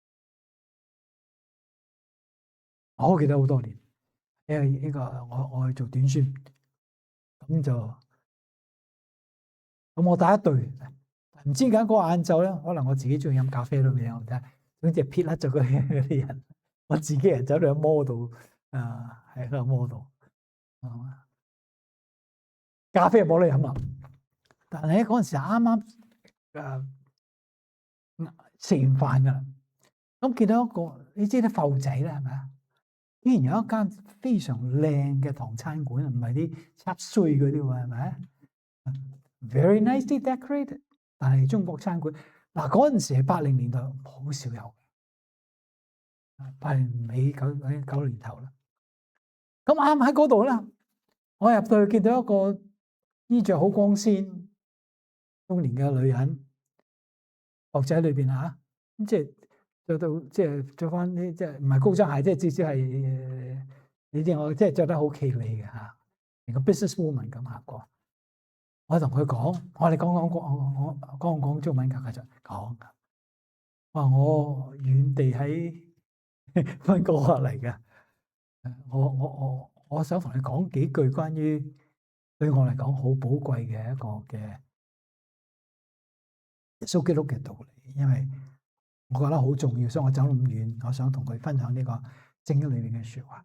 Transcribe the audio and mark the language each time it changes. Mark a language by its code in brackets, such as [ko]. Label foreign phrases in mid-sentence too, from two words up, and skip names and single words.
[yue] 我記得好多年，因為呢個我去做短宣，咁我帶一隊，唔知點解嗰個晏晝咧，可能我自己中意飲咖啡都未有，總之撇甩咗嗰啲人，我自己人走到去摩度，喺個摩度，咖啡冇得飲啦。但係嗰陣時啱啱食完飯噶啦，咁見到一個你知啲埠仔啦，係咪啊？竟然有一間非常靚嘅唐餐館，唔係啲插碎嗰啲喎，係咪 ？ [en] Very nicely decorated， [yue] 但係中國餐館嗱嗰陣時係80年代，好少有，80尾90年頭啦。咁啱喺嗰度啦，我入到去見到一個衣着好光鮮、中年嘅女人，學者裏邊嚇，咁即係着到即係着翻啲即係唔係高踭鞋，即係至少係你知我即係着得好企理嘅嚇，連個 [en] business woman [yue] 咁行過。我同佢講，我哋講中文㗎，佢就講話我遠地喺溫哥華嚟嘅，我想同你講幾句關於對我嚟講好寶貴嘅一個嘅耶穌基督嘅道理，因為我覺得好重要，所以我走咁遠，我想同佢分享呢個聖經裏面嘅説話。